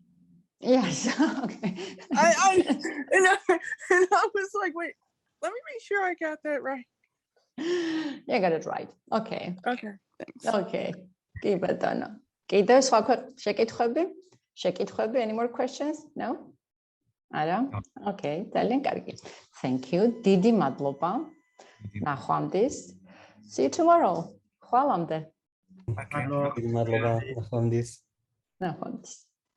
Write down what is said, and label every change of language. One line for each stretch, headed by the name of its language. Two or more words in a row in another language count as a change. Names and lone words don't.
English: Yes, okay. And I was like, wait, let me make sure I got that right. You got it right. Okay. Okay, thanks. Okay. Keep it done. Shekitkhwebi, any more questions? No?
Georgian: Okay, ძალიან კარგი.
English: Thank you.
Georgian: დიდი მადლობა. ნახვამდის.
English: See you tomorrow.
Georgian: Khwalamde. მადლობა. ნახვამდის. Nakhwamdis.